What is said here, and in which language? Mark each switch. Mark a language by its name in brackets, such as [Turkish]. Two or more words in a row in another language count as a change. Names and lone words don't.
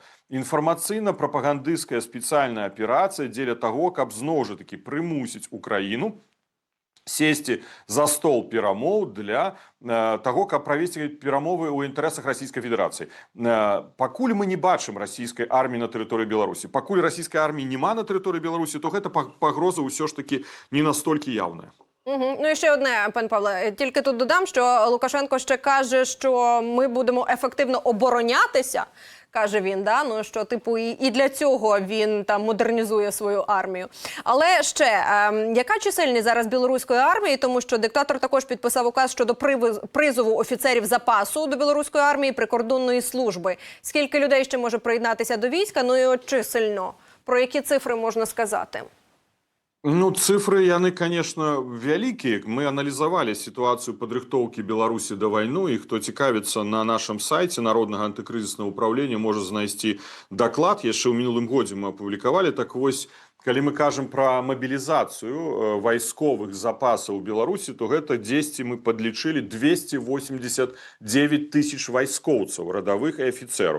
[Belarusian] Інфармацыйна-прапагандысцкая спецыяльная аперацыя дзеля таго, каб зноў жа такі прымусіць Украіну сесці за стол перамоў для таго, каб правесці перамовы ў інтарэсах Расійскай Федерацыі. Пакуль мы не бачым расійскай арміі на тэрыторыі Беларусі, пакуль расійскай арміі няма на тэрыторыі Беларусі, то гэта пагроза ўсё ж такі не настолькі явная. [Ukrainian] Ну і ще одне, пан Павле, тільки тут додам, що Лукашенко ще каже, що ми будемо ефективно оборонятися, каже він, да? Ну, що типу і для цього він там модернізує свою армію. Але ще, яка чисельність зараз білоруської армії, тому що диктатор також підписав указ щодо призову офіцерів запасу до білоруської армії прикордонної служби. Скільки людей ще може приєднатися до війська, ну і от чисельно, про які цифри можна сказати? Ну, [Belarusian] цифры, яны, конечно, вялікія. Мы аналізавалі сітуацыю падрыхтоўкі Беларусі да вайну, і хто цікавіцца, на нашым сайце Народнага антыкрызіснага ўправлення можа знайсці даклад. Яшчэ ў мінулым годзе мы апублікавалі. Так вось, калі мы кажам пра мабілізацыю вайсковых запасаў у Беларусі, то гэта дзесьці мы падлічылі 289 тысяч вайскоўцаў, радавых і афіцэраў.